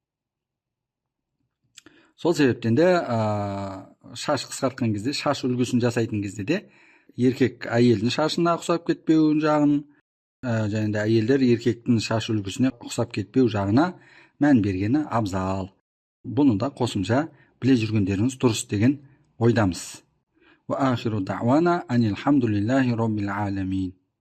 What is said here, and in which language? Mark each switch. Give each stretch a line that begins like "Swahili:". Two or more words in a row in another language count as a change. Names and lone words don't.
Kazakh: Сол себептен де шаш қысқартқан кезде, шаш үлгісін жасайтын кезде де еркек әйелдің шашына ұқсап кетпеу жағын, және де әйелдер еркектің шаш үлгісіне ұқсап кетпеу жағына мән бергені абзал. Бұны да қосымша біле жүргендеріңіз дұрыс деген ойдамыз.
Arabic: وآخر دعوانا أن الحمد لله رب العالمين.